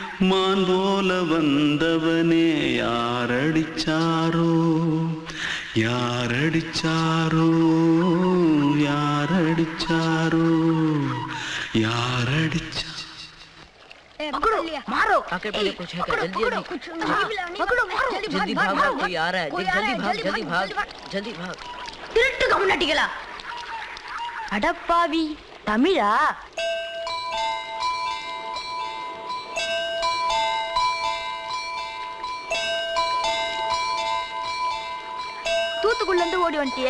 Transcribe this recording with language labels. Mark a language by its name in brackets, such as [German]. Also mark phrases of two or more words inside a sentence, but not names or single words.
[Tamil] மான் போல வந்தவனே யாரடிச்சாரோ யாரடிச்சாரோ யாரடிச்சாரோ யாரடிச்சா [Hindi] पकड़ो मारो आके पहले कुछ है क्या? जल्दी पकड़ो मारो जल्दी भाग भाग, कोई आ रहा है, जल्दी भाग जल्दी भाग। [Tamil] திருட்டு கம்யூனிட்டிகளா அடப்பாவி தமிழா தூத்துக்குள்ள இருந்து ஓடி வந்துட்டியா?